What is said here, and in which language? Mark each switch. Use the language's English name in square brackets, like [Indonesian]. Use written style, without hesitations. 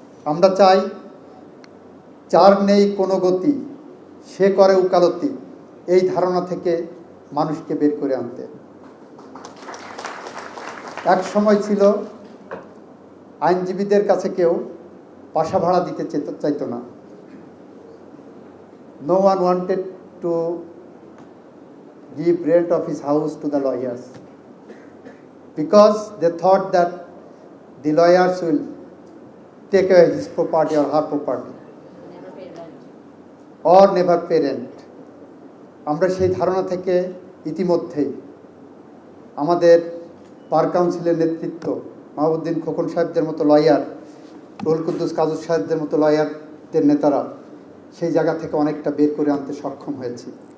[Bangla] আমরা চাই যার নেই কোনো গতি সে করে উকালতি, এই ধারণা থেকে মানুষকে বের করে আনতে। এক সময় ছিল আইনজীবীদের কাছে কেউ বাসা ভাড়া দিতে চাইতো না। [English] No one wanted to give rent of his house to the lawyers because they thought that the lawyers will take away his property or her property or never pay rent. [Bangla] আমরা সেই ধারণা থেকে ইতিমধ্যেই আমাদের বার কাউন্সিলের নেতৃত্ব মাহবুদ্দিন খোকন সাহেবদের মতো লয়ার, রুহুল কুদ্দুস কাজী সাহেবদের মতো লয়ারদের নেতারা সেই জায়গা থেকে অনেকটা বের করে আনতে সক্ষম হয়েছি।